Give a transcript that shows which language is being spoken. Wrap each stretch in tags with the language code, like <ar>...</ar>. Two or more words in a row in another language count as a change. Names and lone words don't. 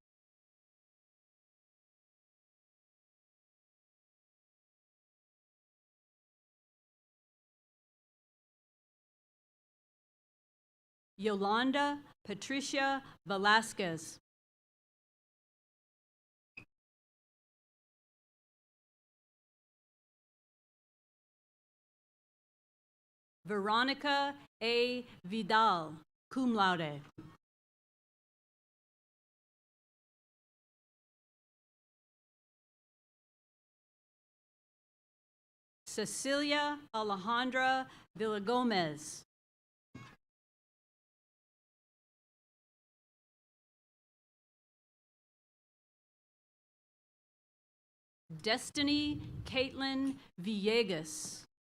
<en>Yolanda Patricia Velasquez. Veronica A. Vidal,</en> <la>cum laude.</la> <en>Cecilia Alejandra Villagomez. Destiny Caitlin Villegas.</en>